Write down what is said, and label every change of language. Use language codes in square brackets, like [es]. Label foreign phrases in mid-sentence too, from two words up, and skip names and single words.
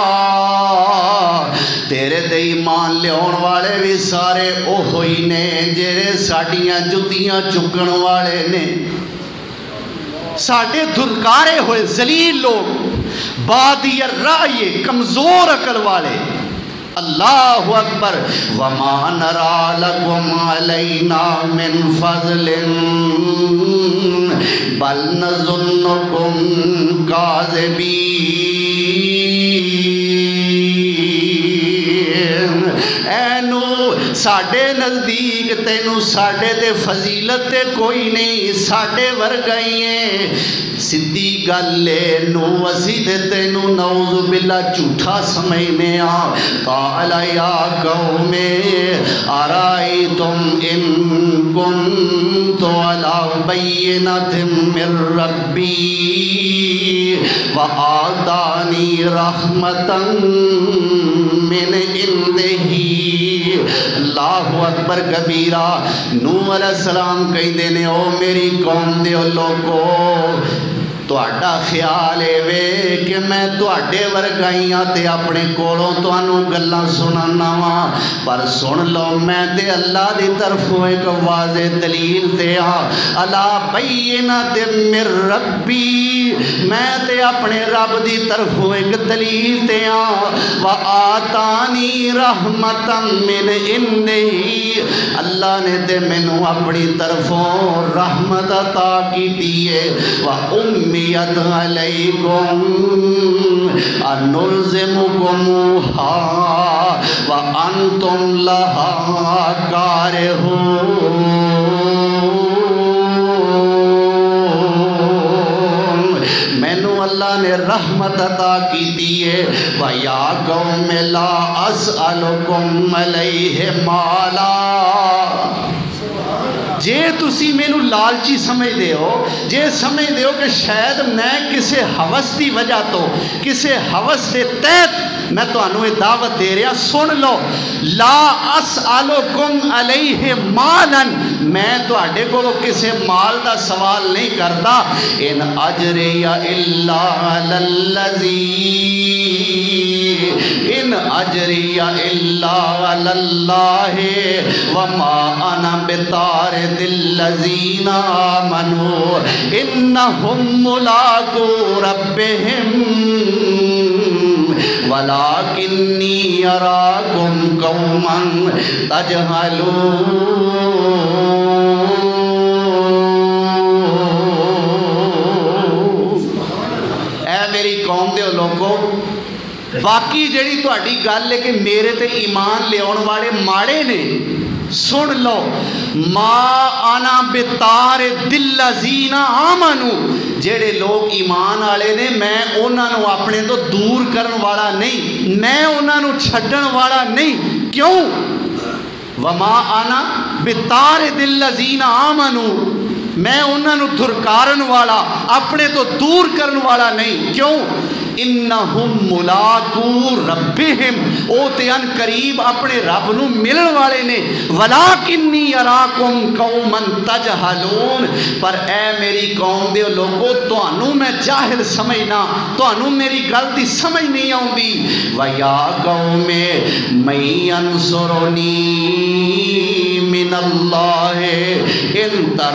[pa] تیرے تے ایمان لیاؤن والے بھی سارے اوہو ہی نے جیہڑے ساڈیاں جتیاں چکن والے نے، ساڈے دھتکارے ہوئے ذلیل لوگ، بادی الرائے کمزور عقل والے. [ar] الله أكبر۔ وما نرى لكم علينا من فضل بل نظنكم كاذبين. [pa] اے نوح ساڈے نزدیک تینوں ساڈے تے فضیلت تے کوئی نہیں، ساڈے ورگا ہی ہے. سیدھی گل ہے نوح اسی تے تینوں [ar] نعوذ بالله [pa] جھوٹا سمجھنے آ. [ar] قال يا قوم أرأيتم إن كنت على بينة من ربي وآتاني رحمة من عنده. الله أكبر كبيرا. [pa] نوح علیہ السلام کہتے نے او میری قوم دے لوکو، تہاڈا خیال وے کہ میں تہاڈے ورگا ہی ہاں تے اپنے کولوں تہانوں گلاں سناناں وا، پر سن لو میں تے اللہ دی طرفوں اک واضح دلیل تے ہاں. [ar] على بينة من ربي, [pa] میں تے اپنے رب دی طرفوں اک دلیل تے ہاں. [ar] وآتاني رحمة من عنده, [pa] اللہ نے تے مینوں اپنی طرفوں رحمت عطا کیتی ہے. [ar] وعميت عليكم أنلزمكموها وأنتم لها كارهون. [pa] مینوں اللہ نے رحمت عطا کیتی ہے. [ar] ويا قوم لا أسألكم عليه مالا, [pa] جے تسی مینوں لالچی سمجھتے ہو، جے سمجھتے ہو کہ شاید میں کسی ہوس کی وجہ توں کسی ہوس کے تحت میں تہانوں یہ دعوت دے رہا، سن لو. [ar] لا أسألكم عليه مالا, [pa] میں تہاڈے کولوں کسی مال کا سوال نہیں کرتا. [ar] إن أجري إلا على الذي، إن أجري إلا على الله وما أنا بطارد الذين آمنوا إنهم ملاقو ربهم ولكني أراكم قوما تجهلون. [pa] دے لوگوں باقی جڑی تہاڈی گل ہے کہ میرے تے ایمان لیاؤن والے ماڑے نے سن لو [ar] ما انا بتار دل الذین آمنوا [pa] جڑے لوگ ایمان والے نے میں انہاں نو اپنے تو دور کرن والا نہیں میں انہاں نو چھڈن والا نہیں کیوں [ar] وما انا بتار دل الذین آمنوا [pa] میں انہاں نو دھرکارن والا اپنے تو دور کرن والا نہیں کیوں [ar] انہم ملاقو ربہم [pa] او تے ان قریب اپنے رب نو ملن والے نے [ar] ولیکنی اراکم قوما تجہلون [pa] پر اے میری قوم دے لوگو تانوں میں جاہل سمجھنا تانوں میری گل دی سمجھ نہیں آوندی [ar] ویا قوم من ینصرنی من اللہ ان